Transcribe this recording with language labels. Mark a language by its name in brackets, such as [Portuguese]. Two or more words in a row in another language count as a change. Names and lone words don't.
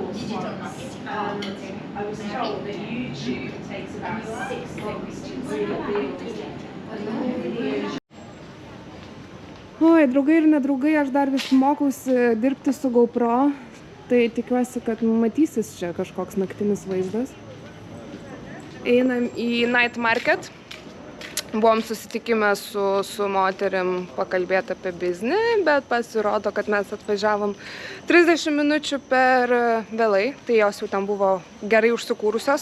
[English] digital marketing. I was told that YouTube takes about 6 seconds to really build a long video. [Lithuanian] Oi, draugai ir nedraugai, aš dar vis mokausi dirbti su GoPro, tai tikiuosi, kad matysis čia kažkoks naktinis vaizdas. Einam į Night Market. Buvom susitikime su moterim pakalbėti apie biznį, bet pasirodo, kad mes atvažiavom 30 minučių per vėlai, tai jos jau ten buvo gerai užsikūrusios.